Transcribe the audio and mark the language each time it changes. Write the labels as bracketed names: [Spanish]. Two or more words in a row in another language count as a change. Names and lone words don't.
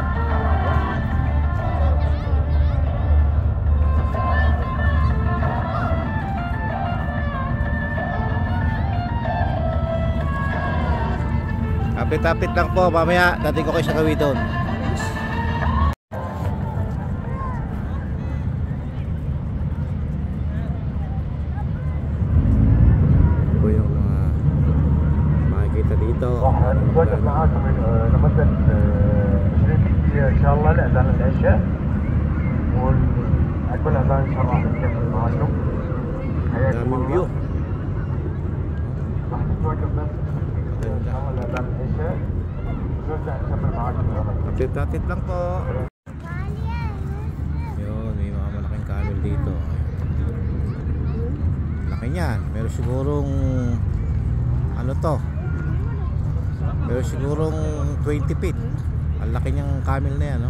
[Filipino] Apit-apit lang po. Mamaya dating ko kayo sa gawin doon. [Arabic] نتواجد معاكم لمدة 20 دقيقة إن شاء الله لأذان العشاء، وعقب الأذان إن شاء الله نكمل معاكم. حياكم الله. راح نتواجد بس إن شاء الله لأذان العشاء، نرجع نكمل معاكم. [Filipino] Update lang po. Yun, may mga malaking camel dito. Laki niyan. Meron sigurong ano to? Pero sigurong 20 feet. Ang laki niyang camel na yan, no?